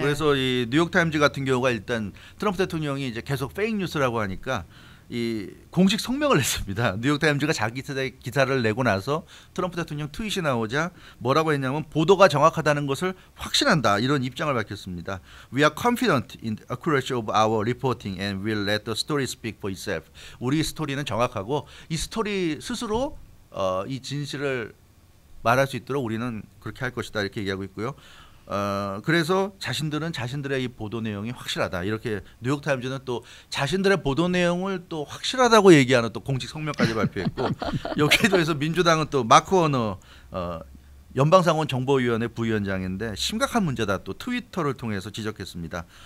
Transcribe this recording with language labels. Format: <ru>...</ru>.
<ko>그래서 이 뉴욕 타임즈 같은 경우가 일단 트럼프 대통령이 이제 계속 페이크 뉴스라고 하니까 이 공식 성명을 냈습니다. 뉴욕 타임즈가 자기 기사를 내고 나서 트럼프 대통령 트윗이 나오자 뭐라고 했냐면 보도가 정확하다는 것을 확신한다 이런 입장을 밝혔습니다.</ko> <en>We are confident in the accuracy of our reporting and will let the story speak for itself.</en> <ko>우리 스토리는 정확하고 이 스토리 스스로 이 진실을 말할 수 있도록 우리는 그렇게 할 것이다 이렇게 얘기하고 있고요. 그래서 자신들은 자신들의 이 보도 내용이 확실하다 이렇게 뉴욕 타임즈는 또 자신들의 보도 내용을 또 확실하다고 얘기하는 또 공식 성명까지 발표했고 여기에 대해서 민주당은 또 마크 워너 연방상원 정보위원회 부위원장인데 심각한 문제다 또 트위터를 통해서 지적했습니다.</ko>